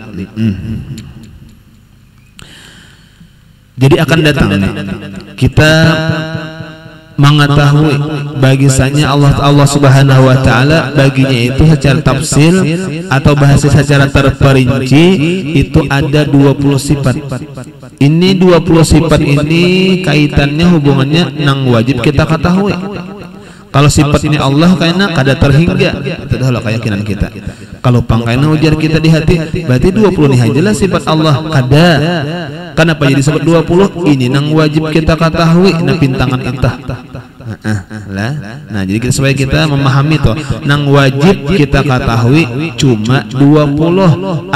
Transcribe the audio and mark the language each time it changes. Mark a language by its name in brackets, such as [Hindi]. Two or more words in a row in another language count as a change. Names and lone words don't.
[Indonesian] Jadi akan datang kita mengetahui bahasanya Allah Subhanahu wa taala baginya itu secara tafsir atau bahasa secara terperinci itu ada 20 sifat. Ini 20 sifat ini kaitannya hubungannya nang wajib kita ketahui. Kalau sifat ini Allah kayaknya kada terhingga, itu adalah keyakinan kita. [Banjar] Kalau pangkainya ujar kita di hati, berarti 20 nih ajalah sifat Allah kada. [Indonesian] Kenapa jadi sebut 20? [Banjar] Ini nang wajib kita ketahui, nah pintangan entah. Nah, jadi supaya kita memahami toh, nang wajib kita ketahui cuma 20.